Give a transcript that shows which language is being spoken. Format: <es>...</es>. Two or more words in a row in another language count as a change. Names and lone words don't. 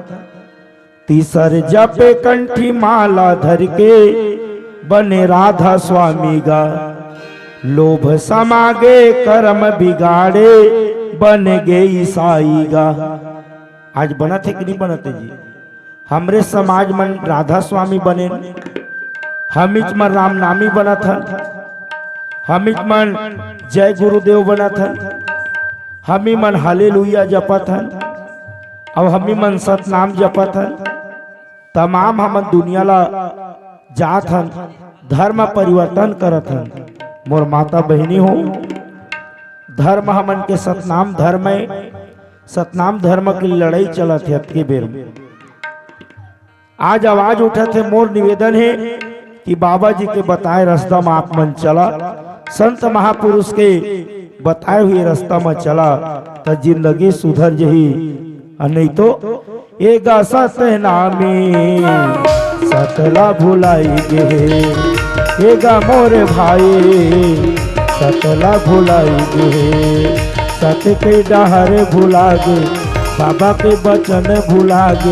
<hne>तीसर जपे कंठी माला धर के बने राधा स्वामी गा। लोभ समागे कर्म बिगाड़े बन गए ईसाई गा। आज बनत है कि नहीं बनते जी? हमरे समाज मन राधा स्वामी बने, हमिच मन राम नामी बनत हन, हमिच मन जय गुरुदेव बनत हन, हमी मन हालेलुया जपत हन, अब हमी मन सतनाम जपत हन। तमाम हमन दुनिया ला जात हन, धर्म परिवर्तन करत हन। मोर माता बहनी हो, धर्म हमन के सतनाम धर्म है, सतनाम धर्म की लड़ाई चलत है अबके बेर में। आज आवाज उठत है, मोर निवेदन है कि बाबा जी के बताए रास्ता में आप मन चला, संत महापुरुष के बताए हुए रास्ता में चला तो जिंदगी सुधर जही। नहीं तो एगा सतनामी सतला भुलाई गे, एगा मोरे भाई सतला भुलाई गे। सत के डहर भुला गे, बाबा के बचन भुला गे।</hne>